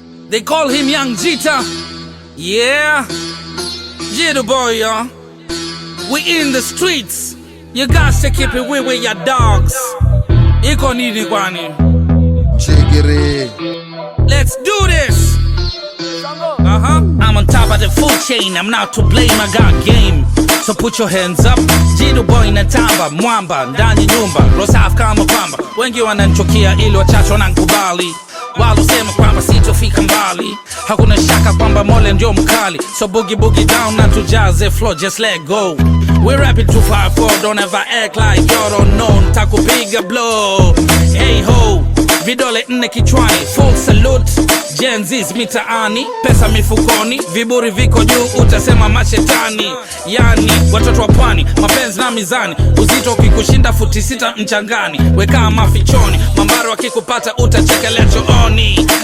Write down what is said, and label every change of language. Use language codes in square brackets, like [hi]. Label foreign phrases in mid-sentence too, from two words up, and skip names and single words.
[en] They call him Young Jita. Yeah. Jita boy, y'all. We in the streets. You guys to keep it with, with your dogs. [sw] Iko nini kwani? Chigiri. [en] Let's do this. Uh-huh. I'm on top of the food chain. I'm not to blame. I got game. So put your hands up. [sw] Jita boy na tamba, mwamba, ndani nyumba. Roho safi kama pamba. Wengi wananichukia ili wachache wananikubali. Walosema kwamba sitofika mbali. Hakuna shaka kwamba Mola ndio mkali. [en] So boogie, boogie down [sw] na tujaze [en] flow, just let go. We rap it two five four, don't ever act like you don't know. Nitakupiga blow. Hey ho, [sw] vidole nne kichwani, [en] full salute. [sw] Gen Z's mitaani, pesa mifukoni, viburi viko juu, utasema mashetani. Yani, watoto wa pwani, mapenzi na mizani, uzito ukikushinda futi sita mchangani, weka mafichoni, mambaro wakikupata utachekelea chooni.